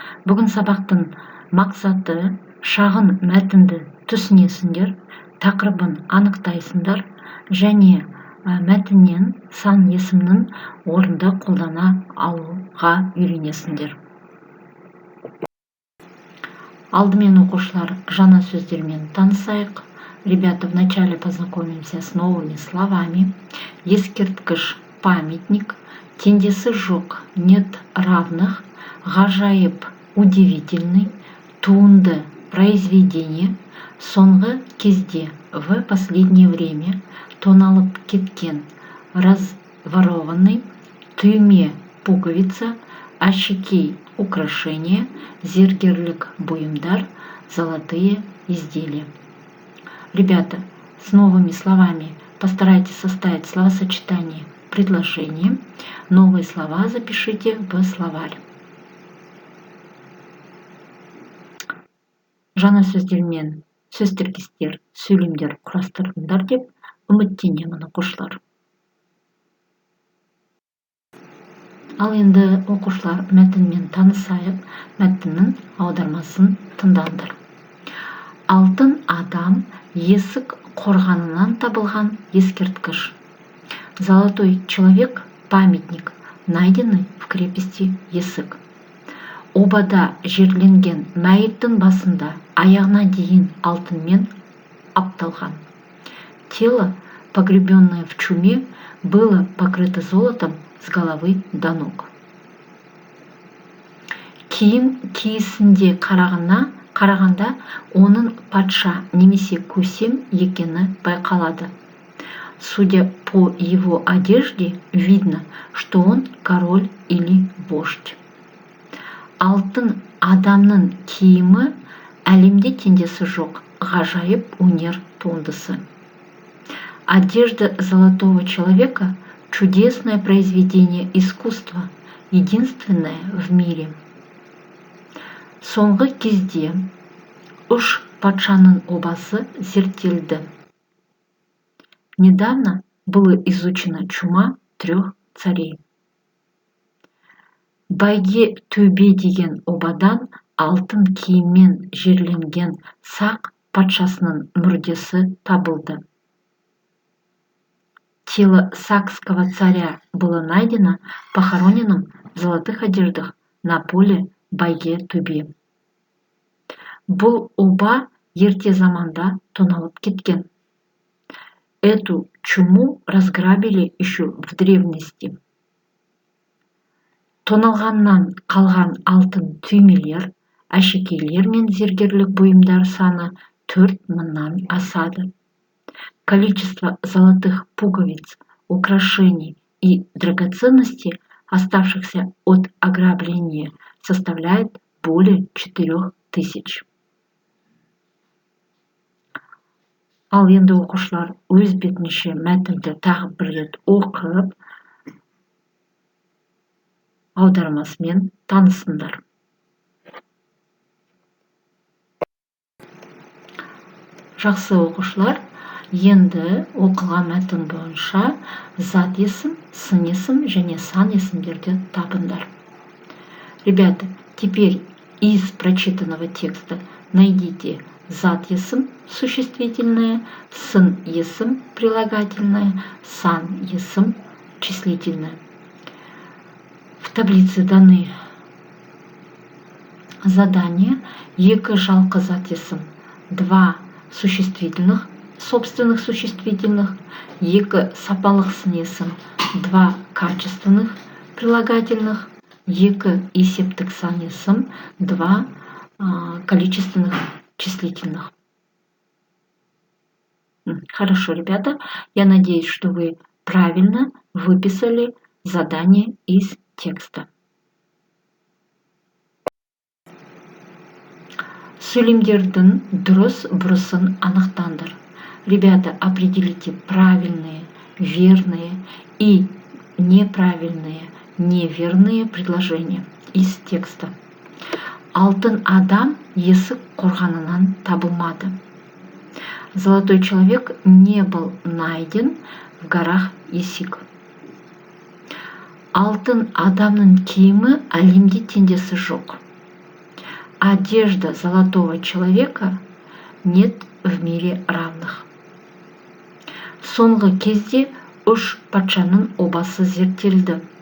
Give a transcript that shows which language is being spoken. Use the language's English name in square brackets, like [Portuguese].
[Kazakh] Бүгін сабақтың мақсаты шағын мәтінді түсінесіңдер, тақырыбын анықтайсыңдар және мәтіннен сан есімнің орынды қолдана алуға үйренесіңдер. Алдымен оқушылар жаңа сөздермен танысайық. [Russian] Ребята, вначале познакомимся с новыми словами. [Kazakh] Ескерткіш, [Russian] памятник, [Kazakh] теңдесі жоқ, [Russian] нет равных, [Kazakh] ғажайып, [Russian] удивительный, [Kazakh] туынды, [Russian] произведение, [Kazakh] соңғы кезде, [Russian] в последнее время, [Kazakh] тоналып кеткен, [Russian] разворованный, [Kazakh] түйме, [Russian] пуговица, очки, украшения, [Kazakh] зергерлік бұйымдар, [Russian] золотые изделия. Ребята, с новыми словами постарайтесь составить словосочетание предложения. Новые слова запишите в словарь. [Kazakh] Жаңа сөздермен сөз тіркестер, сөйлемдер құрастырдыңдар деп үміттенемін, оқушылар. Ал енді оқушылар мәтінмен танысайық, мәтіннің аудармасын тыңдаңдар. Алтын адам есік қорғанынан табылған ескерткіш. [Russian] Золотой человек – памятник, найденный в крепости Есік. [Kazakh] Обада жерленген мәйіттің басында аяғына дейін алтынмен апталған. [Russian] Тело, погребенное в чуме, было покрыто золотом с головы до ног. [Kazakh] Киім киісінде қарағанда оның патша немесе көсем екені байқалады. [Russian] Судя по его одежде, видно, что он король или вождь. [Kazakh] Алтын адамның киімі әлемде теңдесі жоқ, ғажайып өнер туындысы. [Russian] Одежда золотого человека – чудесное произведение искусства, единственное в мире. [Kazakh] Соңғы кезде үш патшаның обасы зерттелді. [Russian] Недавно было изучено чума 3 царей. [Kazakh] Байге төбе деген обадан алтын киіммен жерленген сақ патшасының мүрдесі табылды. [Russian] Тело сакского царя было найдено похороненным в золотых одеждах на поле Байге төбе. [Kazakh] Бұл оба ерте заманда тоналып кеткен. [Russian] Эту чуму разграбили еще в древности. [Kazakh] Тоналғаннан қалған алтын түймелер, әшекейлер мен зергерлік бұйымдар саны 4000-нан асады. [Russian] Количество золотых пуговиц, украшений и драгоценностей, оставшихся от ограбления, составляет более 4000. [Kazakh] Ал енді оқушылар өз бетінше мәтінді тағы бір рет оқып, аудармасымен танысыңдар. Жақсы оқушылар, енді оқылған мәтін бойынша зат есім, сын есім және сан есімдерді табыңдар. [Russian] Ребята, теперь из прочитанного текста найдите [Kazakh] зат есім [Russian] существительное, [Kazakh] сын есім [Russian] прилагательное, [Kazakh] сан есім [Russian] числительное. В таблице даны задания: [Kazakh] екі жалқы зат есім, [Russian] 2 существительных, собственных существительных, [Kazakh] екі сапалық сын есім, [Russian] 2 качественных прилагательных, [Kazakh] екі есептік сан есім, [Russian] 2 количественных числительных. Хорошо, ребята, я надеюсь, что вы правильно выписали задание из текста. [Kazakh] Сөйлемдердің дұрыс бұрысын анықтаңдар. [Russian] Ребята, определите правильные, верные и неправильные, неверные предложения из текста. [Kazakh] Алтын адам есік қорғанынан табылмады. [Russian] Золотой человек не был найден в горах Есік. [Kazakh] Алтын адамның киімі әлемде теңдесі жоқ. [Russian] Одежда золотого человека нет в мире равных. [Kazakh] Соңғы кезде 3 патшаның обасы зерттелді.